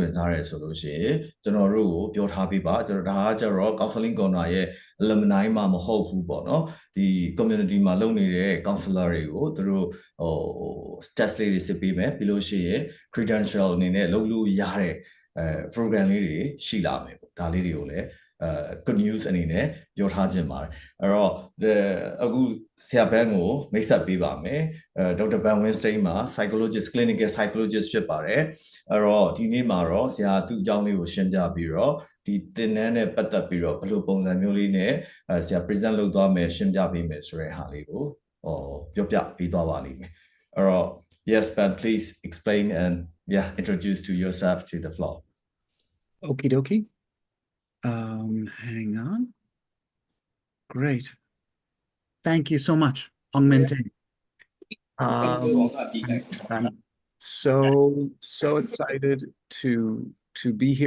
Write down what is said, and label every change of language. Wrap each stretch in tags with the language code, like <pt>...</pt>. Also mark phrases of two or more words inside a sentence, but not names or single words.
<my>ဝင်စားရဲဆိုလို့ရှိရင်ကျွန်တော်တို့ကိုပြောထားပေးပါကျွန်တော်ဒါကကျတော့</my> <en>counseling corner</en> <my>ရဲ့ alumni မှာမဟုတ်ဘူးပေါ့နော်ဒီ community မှာလုပ်နေတဲ့ counselor တွေကိုသူတို့test လေးတွေစစ်ပေးမယ်ပြီးလို့ရှိရင် credential အနေနဲ့လုပ်လို့ရတဲ့program လေးတွေရှိလာမယ်ပေါ့ဒါလေးတွေကိုလည်း</my> <en>good news</en> <my>အနေနဲ့ ပြောထားခြင်းပါတယ်အဲ့တော့အခုဆရာဘန်းကိုမိတ်ဆက်ပေးပါမယ်ဒေါက်တာဘန်ဝင်းစတိန်မှာ</my> <en>psychologist clinical psychologist</en> <my>ဖြစ်ပါတယ်အဲ့တော့ဒီနေ့မှာတော့ဆရာသူ့အကြောင်းလေးကိုရှင်းပြပြီးတော့ဒီသင်တန်းနဲ့ပတ်သက်ပြီးတော့ဘယ်လိုပုံစံမျိုးလေးနဲ့ဆရာ present လုပ်သွားမယ်ရှင်းပြပေးမယ်ဆိုတဲ့ဟာလေးကိုပြောပြပေးသွားပါလိမ့်မယ်အဲ့တော့</my> <en>yes Ben please explain and introduce to yourself to the floor Okie dokie hang on. Great. Thank you so much, 𝐤𝐿𝐴. I'm so excited to be here.</en>